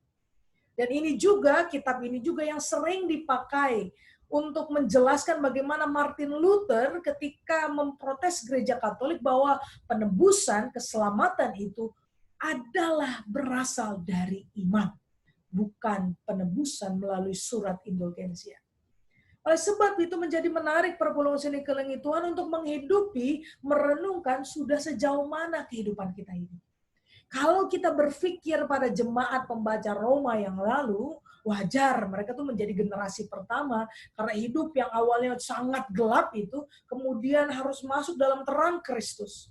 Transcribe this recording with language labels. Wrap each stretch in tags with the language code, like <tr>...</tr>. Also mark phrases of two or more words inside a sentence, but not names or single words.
<id>Dan ini juga, kitab ini juga yang sering dipakai untuk menjelaskan bagaimana Martin Luther ketika memprotes gereja Katolik bahwa penebusan, keselamatan itu adalah berasal dari iman, bukan penebusan melalui surat indulgensia. Oleh sebab itu menjadi menarik</id> <btx>perpulungan seni kelengi</btx> <id>Tuhan untuk menghidupi, merenungkan sudah sejauh mana kehidupan kita ini. Kalau kita berpikir pada jemaat pembaca Roma yang lalu, wajar mereka tuh menjadi generasi pertama karena hidup yang awalnya sangat gelap itu kemudian harus masuk dalam terang Kristus.</id>